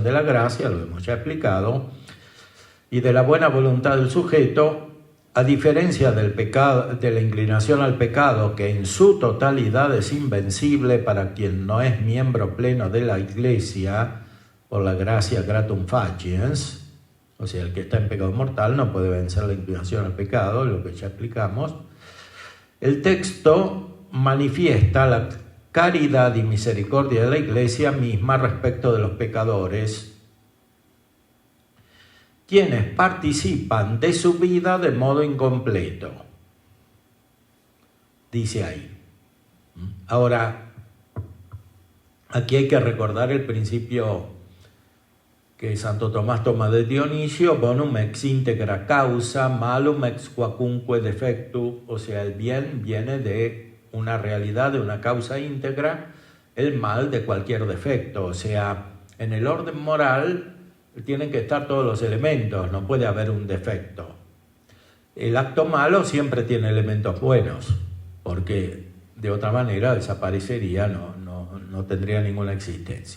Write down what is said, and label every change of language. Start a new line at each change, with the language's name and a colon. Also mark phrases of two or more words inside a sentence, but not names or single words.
Spanish: de la gracia, lo hemos ya explicado, y de la buena voluntad del sujeto, a diferencia del pecado, de la inclinación al pecado, que en su totalidad es invencible para quien no es miembro pleno de la Iglesia, por la gracia
Latin: gratum faciens,
Spanish: o sea, el que está en pecado mortal no puede vencer la inclinación al pecado, lo que ya explicamos. El texto manifiesta la caridad y misericordia de la Iglesia misma respecto de los pecadores, quienes participan de su vida de modo incompleto. Dice ahí. Ahora, aquí hay que recordar el principio que Santo Tomás toma de Dionisio:
Latin: bonum ex integra causa, malum ex quacunque defectu.
Spanish: O sea, el bien viene de una realidad, de una causa íntegra, el mal de cualquier defecto. O sea, en el orden moral tienen que estar todos los elementos, no puede haber un defecto. El acto malo siempre tiene elementos buenos, porque de otra manera desaparecería, no tendría ninguna existencia.